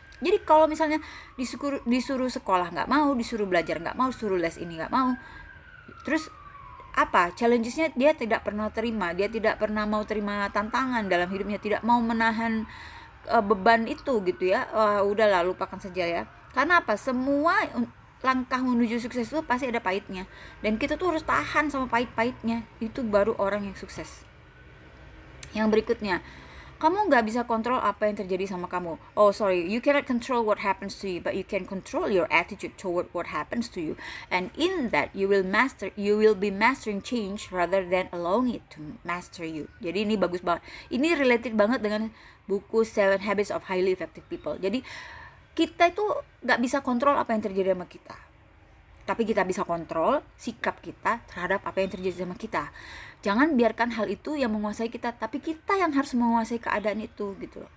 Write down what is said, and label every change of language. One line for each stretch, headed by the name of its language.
Indonesian: Jadi kalau misalnya disuruh sekolah gak mau, disuruh belajar gak mau, disuruh les ini gak mau, terus apa challengesnya dia tidak pernah terima, dia tidak pernah mau terima tantangan dalam hidupnya, tidak mau menahan beban itu gitu ya. Udahlah, lupakan saja ya. Karena apa? Semua langkah menuju sukses itu pasti ada pahitnya, dan kita tuh harus tahan sama pahit-pahitnya. Itu baru orang yang sukses. Yang berikutnya, kamu gak bisa kontrol apa yang terjadi sama kamu.
English: You cannot control what happens to you, but you can control your attitude toward what happens to you. And in that you will be mastering change rather than allowing it to master you.
Indonesian: Jadi ini bagus banget. Ini related banget dengan buku 7 Habits of Highly Effective People. Jadi kita itu gak bisa kontrol apa yang terjadi sama kita, tapi kita bisa kontrol sikap kita terhadap apa yang terjadi sama kita. Jangan biarkan hal itu yang menguasai kita, tapi kita yang harus menguasai keadaan itu gitu loh.